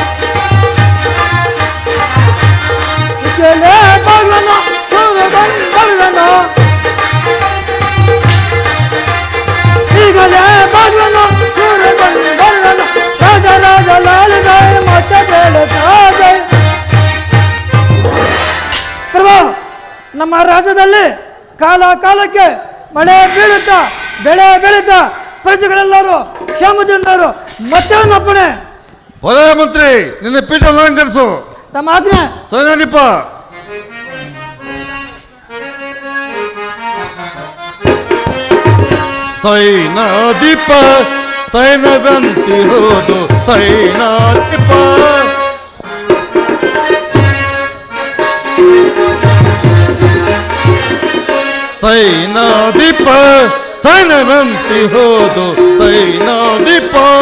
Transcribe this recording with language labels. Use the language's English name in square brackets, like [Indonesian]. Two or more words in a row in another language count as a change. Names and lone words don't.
[Kannada] ಈಗಲೇ ಬರುವನು ಸೂರ ಕಂಡು ಬರುವನು ಈಗಲೇ ಬರುವನು ಸೂರ ಕಂಡು ಬರುವನು ರಾಜ ರಾಜ ಲಾಲ ಜಯ ಮತ್ತ ಬೇಳ ಜಯ ಪ್ರಭು ನಮ್ಮ ರಾಜ್ಯದಲ್ಲಿ ಕಾಲ ಕಾಲಕ್ಕೆ ಮಳೆ ಬೀಳುತ್ತಾ ಬೆಳೆ ಬೆಳೀತಾ ಪ್ರಜೆಗಳೆಲ್ಲರೂ ಕ್ಷೇಮದಿಂದರು ಮತ್ತೆ ಒಪ್ಪಣೆ ವಲಯ ಮಂತ್ರಿ ನಿನ್ನ ಪೀಠ ಅಲಂಕರಿಸು ತಮ್ಮ ಆಜ್ಞೆ ಸೈನಿಪ ಸೈನಾದೀಪ ಸೈನವಂತಿ ಹೋದು ಸೈನಾದೀಪ ಸೈನಾದೀಪ ಸೈನವಂತಿ ಹೋದು ಸೈನಾದೀಪ